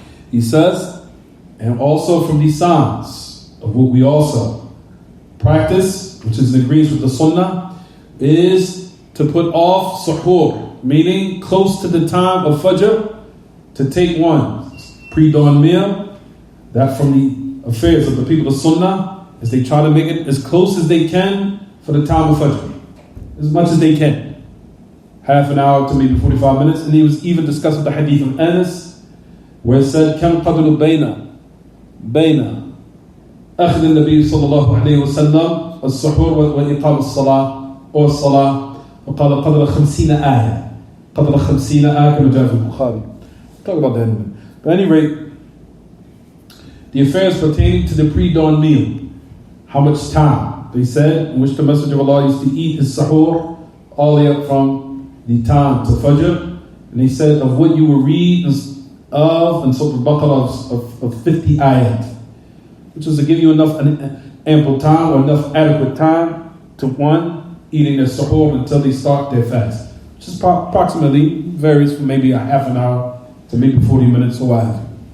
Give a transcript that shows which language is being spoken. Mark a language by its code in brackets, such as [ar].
[en] He says, and also from these signs of what we also practice, which is in agreement with the Sunnah, is to put off suhoor, meaning close to the time of Fajr, to take one's pre-dawn meal. That from the affairs of the people of Sunnah, is they try to make it as close as they can for the time of Fajr, as much as they can. Half an hour to maybe 45 minutes. And he was even discussing the hadith of Anas, where it said, [ar] كم قدر بين أخذ النبي صلى الله عليه وسلم السحور وإقام الصلاة أو الصلاة وقال قدر 50 آية قدر 50 آية كما جاء في البخاري. [en] Talk about that in a minute. But at any rate, the affairs pertaining to the pre-dawn meal. How much time? They said, in which the Messenger of Allah used to eat his sahur all the way up from the time to Fajr. And he said, of what you will read of in Surah Al-Baqarah of 50 ayat, which is to give you enough ample time or enough adequate time to one, eating their sahur until they start their fast, which is approximately, varies from maybe a half an hour to maybe 40 minutes or what have you.